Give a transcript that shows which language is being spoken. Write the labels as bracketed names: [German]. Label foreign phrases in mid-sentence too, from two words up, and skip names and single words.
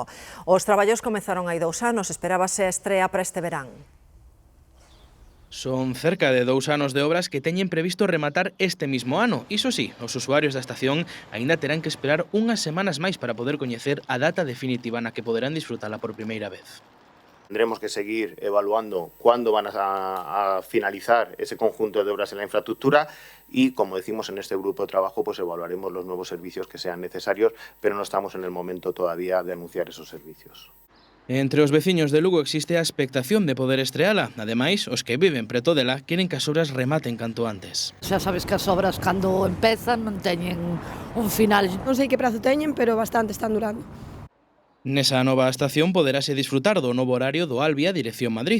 [Galician] Os traballos comezaron hai 2 anos, esperábase a estrea para este verán. Son cerca de 2 anos de obras que teñen previsto rematar este mismo ano. Iso sí, os usuarios da estación aínda terán que esperar unhas semanas máis para poder coñecer a data definitiva na que poderán disfrutala por primeira vez. [Spanish] Tendremos que seguir evaluando cuándo van a finalizar ese conjunto de obras en la infraestructura y, como decimos en este grupo de trabajo, pues evaluaremos los nuevos servicios que sean necesarios, pero no estamos en el momento todavía de anunciar esos servicios. [Galician] Entre os veciños de Lugo existe a expectación de poder estreala. Ademais, os que viven preto dela queren que as obras rematen canto antes. Xa sabes que as obras cando empezan non teñen un final. Non sei que prazo teñen, pero bastante están durando. Nesa nova estación poderase disfrutar do novo horario do Albia dirección Madrid.